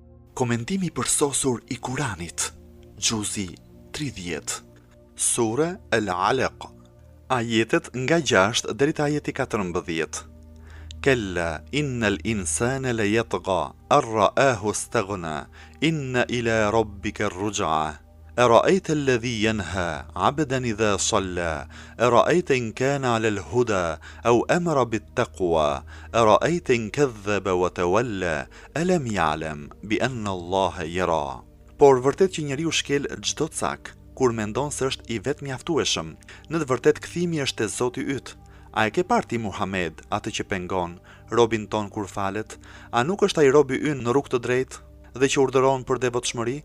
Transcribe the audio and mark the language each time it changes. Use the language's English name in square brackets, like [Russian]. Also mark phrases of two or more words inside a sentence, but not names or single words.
[Albanian] Komentimi përsosur i Kuranit, Gjuzi 30. Sure Al-Alaq, ajetet nga 6 deri te ajeti 14. [Arabic] كلا إن الإنسان ليطغى أن رآه استغنى إن إلى ربك الرجعى أرأيت الذي ينهى عبدا إذا صلى أرأيت إن كان على الهدى أو أمر بالتقوى أرأيت إن كذب وتولى ألم يعلم بأن الله يرى. [Albanian] Por vërtet që njeriu shkel çdo cak kur mendon se është i vetë mjaftueshëm. Në të vërtet kthimi është te Zoti yt. A e ke parë ti Muhammed atë që pengon robin ton kur falet? A nuk është ai robi ynë në rrugë të drejtë dhe që urdhëron për devotshmëri?